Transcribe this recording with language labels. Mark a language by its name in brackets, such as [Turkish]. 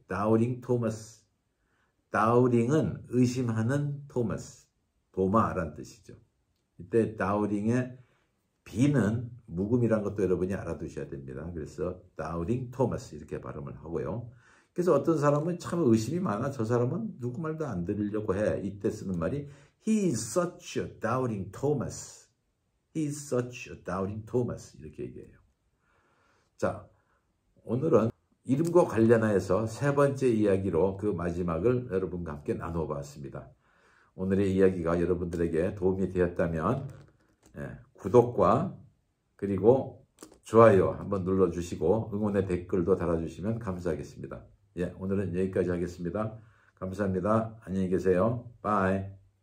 [Korean] 다우링 토마스. 다우링은 의심하는 토마스, 도마란 뜻이죠. 이때 다우링의 B는 묵음이란 것도 여러분이 알아두셔야 됩니다. 그래서 다우링 토마스 이렇게 발음을 하고요. 그래서 어떤 사람은 참 의심이 많아. 저 사람은 누구 말도 안 들으려고 해. 이때 쓰는 말이 [English] He is such a doubting Thomas. He is such a doubting Thomas. [Korean] 이렇게 얘기해요. 자, 오늘은 이름과 관련해서 세 번째 이야기로 그 마지막을 여러분과 함께 나눠봤습니다. 오늘의 이야기가 여러분들에게 도움이 되었다면 구독과 그리고 좋아요 한번 눌러주시고 응원의 댓글도 달아주시면 감사하겠습니다. 오늘은 여기까지 하겠습니다. 감사합니다. 안녕히 계세요. 바이.